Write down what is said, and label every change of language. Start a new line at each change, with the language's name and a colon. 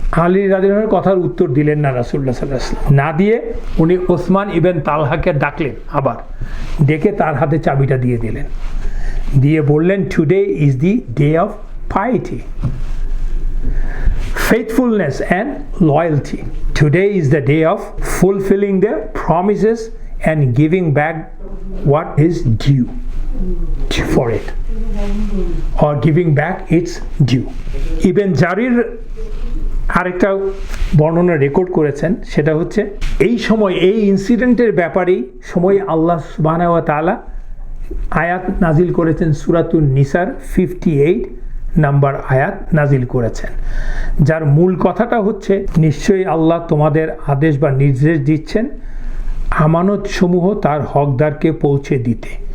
Bangla: আলী রাদিয়াল্লাহু আনহু কথার উত্তর দিলেন না রাসূলুল্লাহ সাল্লাল্লাহু আলাইহি ওয়াসাল্লাম, না দিয়ে উনি ওসমান ইবনে তালহাকে ডাকলেন, আবার ডেকে তার হাতে চাবিটা দিয়ে দিলেন, দিয়ে বললেন,
English: Today is the day of piety, faithfulness and loyalty. Today is the day of fulfilling the promises and giving back what is due for it, or giving back its due.
Bangla: Ibn জারির আরেকটা বর্ণনা রেকর্ড করেছেন, সেটা হচ্ছে এই সময় এই ইনসিডেন্টের ব্যাপারেই সময় আল্লাহ সুবহানাহু ওয়া তাআলা আয়াত নাজিল করেছেন, সূরাতুন নিসার 58 নাম্বার আয়াত নাজিল করেছেন, যার মূল কথাটা হচ্ছে, নিশ্চয়ই আল্লাহ তোমাদের আদেশ বা নির্দেশ দিচ্ছেন আমানত সমূহ তার হকদারকে পৌঁছে দিতে।